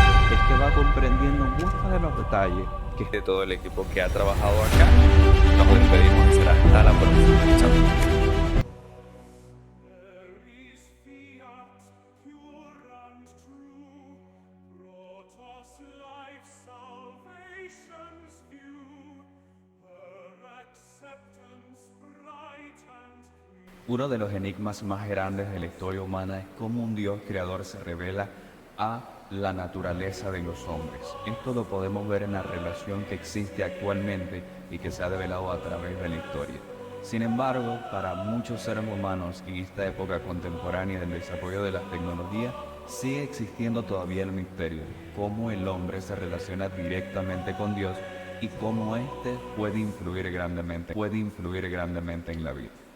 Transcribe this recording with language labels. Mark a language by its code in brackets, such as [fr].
[es] es que va comprendiendo muchos de los detalles que de todo el equipo que ha trabajado acá. Nos despedimos, será hasta la próxima. Chao. [en] There is fiat, pure and true, brought us life, salvation's view, her acceptance bright and clear. [es] Uno de los enigmas más grandes de la historia humana es cómo un Dios creador se revela a la naturaleza de los hombres. Esto lo podemos ver en la relación que existe actualmente y que se ha develado a través de la historia. Sin embargo, para muchos seres humanos en esta época contemporánea del desarrollo de las tecnologías, sigue existiendo todavía el misterio de cómo el hombre se relaciona directamente con Dios y cómo éste puede influir grandemente en la vida.